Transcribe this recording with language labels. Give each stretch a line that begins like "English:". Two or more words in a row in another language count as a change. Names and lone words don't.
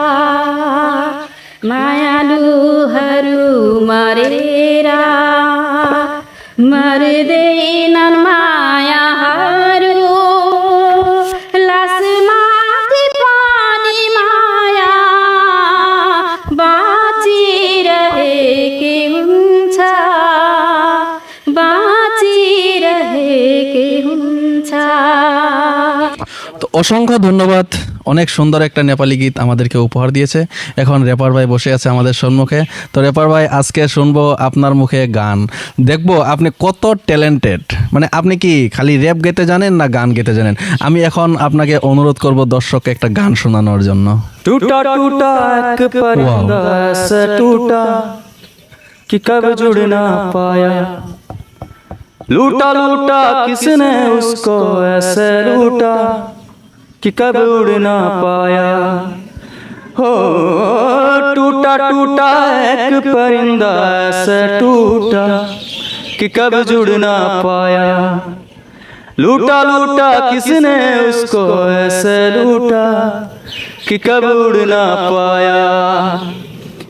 Nepali: मायालुहरू मरेर मर्दैनन् मायाहरू, लासमाथि पनि माया बाँचिरहेकै हुन्छ, बाँचिरहेकै हुन्छ।
Bangla: তো অসংখ্য ধন্যবাদ। অনেক সুন্দর একটা নেপালি গীত আমাদেরকে উপহার দিয়েছে। এখন র্যাপার ভাই বসে আছে আমাদের সম্মুখে। তো র্যাপার ভাই আজকে শুনবো আপনার মুখে গান, দেখবো আপনি কত ট্যালেন্টেড। মানে আপনি কি খালি র্যাপ গেতে জানেন না গান গেতে জানেন? আমি এখন আপনাকে অনুরোধ করব দর্শককে একটা গান শোনানোর জন্য।
Hindi: टूटा टूटा एक परिंदा ऐसा टूटा कि कब जुड़ ना पाया, लूटा लूटा किसने उसको ऐसे लूटा कि कब उड़ ना पाया। हो टूटा टूटा एक परिंदा ऐसे टूटा कि कब जुड़ ना पाया, लूटा लूटा किसने उसको ऐसे लूटा कि कब उड़ ना पाया।